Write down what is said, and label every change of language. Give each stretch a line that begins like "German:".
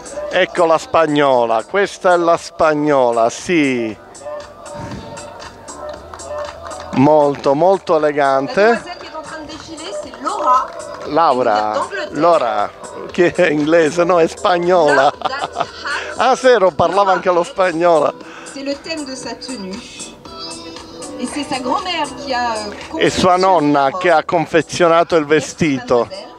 Italian: Ecco la spagnola, questa è la spagnola, sì. Molto elegante.
French: La demoiselle qui est en train de défiler, c'est Laura.
Italian: Laura, che è inglese, no, è spagnola. Ah, Zero parlava anche lo spagnolo.
French: C'est le thème de sa tenue. Et c'est sa grand-mère qui a
Italian: E sua nonna che ha confezionato il vestito.